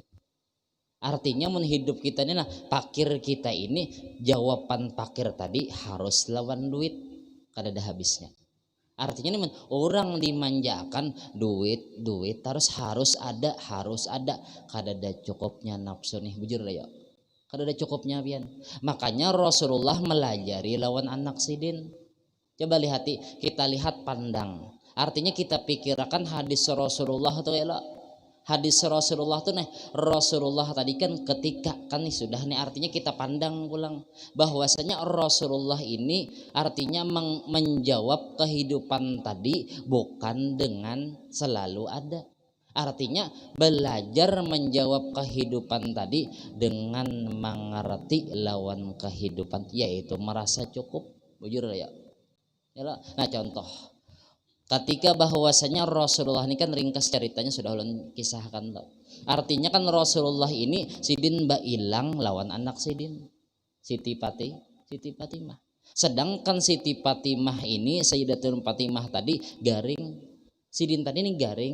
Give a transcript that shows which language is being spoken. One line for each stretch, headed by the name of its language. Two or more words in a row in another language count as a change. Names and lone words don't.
Banjar: Artinya mun hidup kita ini nah pakir kita ini, jawaban pakir tadi harus lawan duit, kada ada habisnya. Artinya nih orang dimanjakan duit harus ada, kada ada cukupnya nafsu nih, bujur lah ya, kada ada cukupnya pian. Makanya Rasulullah melajari lawan anak sidin. Coba kita lihat pandang. Artinya kita pikirkan hadis Rasulullah itu ya, Hadis Rasulullah tuh nih, Rasulullah tadi kan ketika kan nih sudah nih, artinya kita pandang pulang bahwasanya Rasulullah ini artinya menjawab kehidupan tadi bukan dengan selalu ada. Artinya belajar menjawab kehidupan tadi dengan mengerti lawan kehidupan, yaitu merasa cukup. Bujur ya. Nah contoh ketika bahwasanya Rasulullah ini kan ringkas ceritanya sudah ulun kisahkan loh. Artinya kan Rasulullah ini sidin ilang lawan anak sidin Siti Fatimah. Sedangkan Siti Fatimah ini Sayyidatul Fatimah tadi garing, sidin tadi ini garing.